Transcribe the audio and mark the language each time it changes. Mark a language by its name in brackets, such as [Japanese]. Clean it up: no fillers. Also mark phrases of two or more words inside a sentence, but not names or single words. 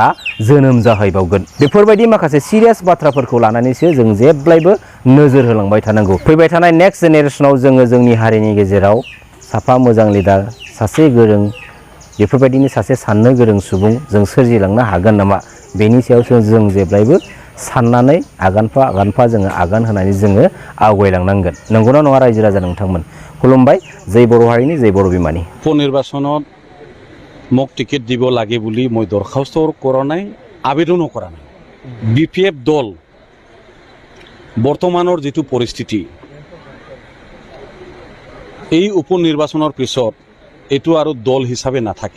[Bodo] जोनोम जाहैबावगोन बेफोरबायदि माखासे सिरियास बाथ्राफोरखौ लानानैसो जों जेब्लायबो नोजोर होलांबाय थानांगौ फैबाय थानाय नेक्स्ट जेनेरेसनाव जोङो जोंनि हारिनि गेजेराव साफा मोजां लिडार सासे गोरों बेफोरबायदिनो सासे साननो गोरों सुबुं जों सोरजिलांनो हागोन नामा बेनि सायावसो जों जेब्लायबो साननानै आगानफा जोङो आगान होनानै जोङो आवगायलांनांगोन नंगौना नङा रायजो राजा नोंथांमोन खुलुमबाय जय बर' हारिनि जय बर' बिमानि [Assamese] উপনিৰ্বাচনত মোক টিকেট দিব লাগে বুলি মই দৰখাস্ত কৰা নাই আবেদনো কৰা নাই BPF দল বৰ্তমানৰ যেটো পৰিস্থিতি এই উপনিৰ্বাচনৰ পিছত এটো আৰু দল হিচাপে নাথাকে